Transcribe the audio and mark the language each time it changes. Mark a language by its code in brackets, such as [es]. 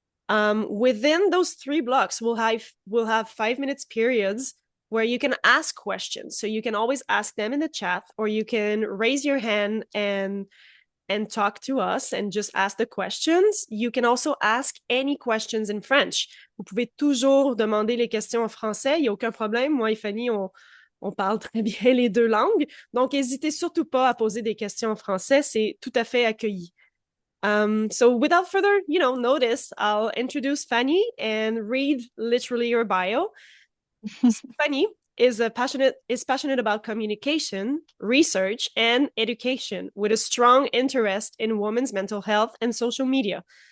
[en] Within those 3 blocks, we'll have 5 minutes periods where you can ask questions. So you can always ask them in the chat, or you can raise your hand and talk to us and just ask the questions. You can also ask any questions in French. [fr] Vous pouvez toujours demander les questions en français, il n'y a aucun problème. Moi et Fanny, on parle très bien les 2 langues. Donc, n'hésitez surtout pas à poser des questions en français, c'est tout à fait accueilli. [en] So without further, notice, I'll introduce Fanny and read literally your bio. Fanny is passionate about communication, research, and education with a strong interest in women's mental health and social media.